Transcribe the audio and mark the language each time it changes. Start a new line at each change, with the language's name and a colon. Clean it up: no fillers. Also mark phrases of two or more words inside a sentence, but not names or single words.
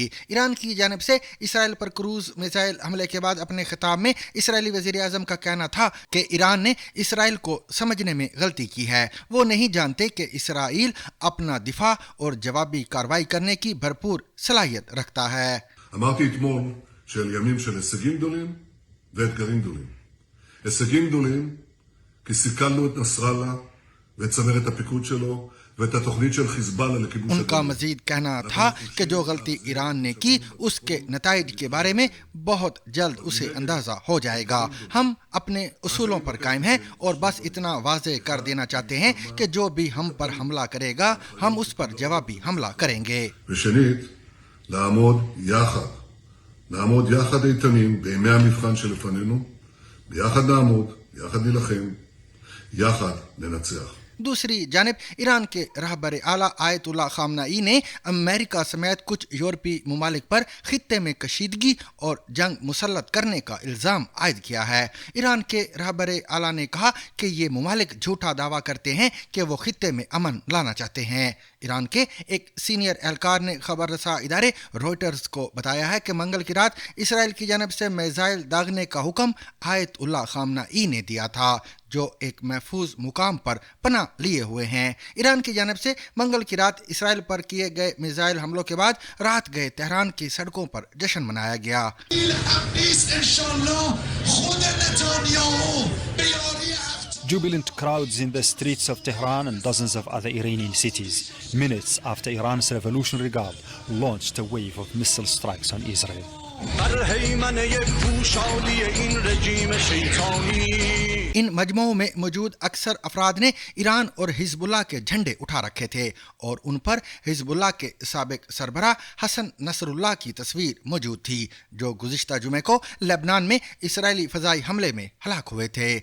Urdu: ایران کی جانب سے اسرائیل پر کروز میزائل حملے کے بعد اپنے خطاب میں اسرائیلی وزیر اعظم کا کہنا تھا کہ ایران نے اسرائیل کو سمجھنے میں غلطی کی ہے. وہ نہیں جانتے کہ اسرائیل اپنا دفاع اور جوابی کارروائی کرنے کی بھرپور صلاحیت رکھتا ہے.
Hebrew: אמרתי אתמול של ימים של הישגים גדולים ואתגרים גדולים. הישגים גדולים כי סיכלנו את נסראללה ואת צמרת הפיקוד שלו ویت تخنیت של חיזבאללה לכיבוש.
Urdu: ان کا مزید کہنا تھا کہ جو غلطی ایران نے کی اس کے نتائج کے بارے میں بہت جلد اسے اندازہ ہو جائے گا. ہم اپنے اصولوں پر قائم ہیں اور بس اتنا واضح کر دینا چاہتے ہیں کہ جو بھی ہم پر حملہ کرے گا ہم اس پر جوابی حملہ کریں گے.
Hebrew: ושנית, לעמוד יחד איתנים בימי המבחן שלפנינו, ביחד נעמוד, יחד נלחם, יחד ננצח.
Urdu: دوسری جانب ایران کے رہبر اعلیٰ آیت اللہ خامنہئی نے امریکہ سمیت کچھ یورپی ممالک پر خطے میں کشیدگی اور جنگ مسلط کرنے کا الزام عائد کیا ہے. ایران کے رہبر اعلیٰ نے کہا کہ یہ ممالک جھوٹا دعویٰ کرتے ہیں کہ وہ خطے میں امن لانا چاہتے ہیں. ایران کے ایک سینئر اہلکار نے خبر رساں ادارے روئٹرز کو بتایا ہے کہ منگل کی رات اسرائیل کی جانب سے میزائل داغنے کا حکم آیت اللہ خامنہئی نے دیا تھا جو ایک محفوظ مقام پر پناہ لیے ہوئے ہیں. ایران کی جانب سے منگل کی رات اسرائیل پر کیے گئے میزائل حملوں کے بعد رات گئے تہران کی سڑکوں پر جشن منایا گیا.
English: Jubilant crowds in the streets of Tehran and dozens of other Iranian cities, minutes after Iran's Revolutionary Guard launched a wave of missile strikes on Israel.
Urdu: ان مجموعوں میں موجود اکثر افراد نے ایران اور حزب اللہ کے جھنڈے اٹھا رکھے تھے اور ان پر حزب اللہ کے سابق سربراہ حسن نصر اللہ کی تصویر موجود تھی جو گزشتہ جمعے کو لبنان میں اسرائیلی فضائی حملے میں ہلاک ہوئے تھے.